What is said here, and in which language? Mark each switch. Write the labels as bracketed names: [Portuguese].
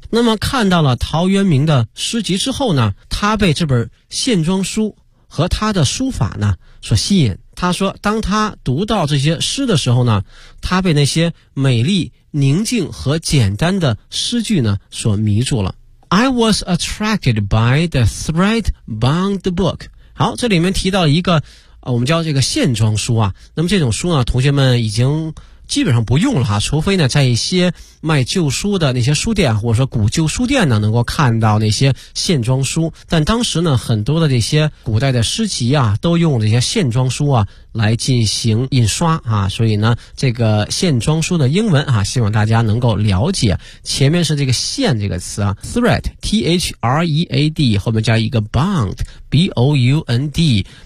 [Chinese] 那么看到了陶渊明的诗集之后呢，他被这本线装书和他的书法呢所吸引。他说当他读到这些诗的时候呢，他被那些美丽宁静和简单的诗句呢所迷住了。 [English] I was attracted by the thread-bound book. [Chinese] 好，这里面提到一个我们叫这个线装书啊。那么这种书呢同学们已经基本上不用了哈，除非呢在一些卖旧书的那些书店或者说古旧书店呢能够看到那些线装书。但当时呢很多的这些古代的诗集啊都用这些线装书啊来进行印刷啊，所以呢这个线装书的英文啊希望大家能够了解，前面是这个线这个词啊 thread T-H-R-E-A-D 后面加一个 bound B-O-U-N-D，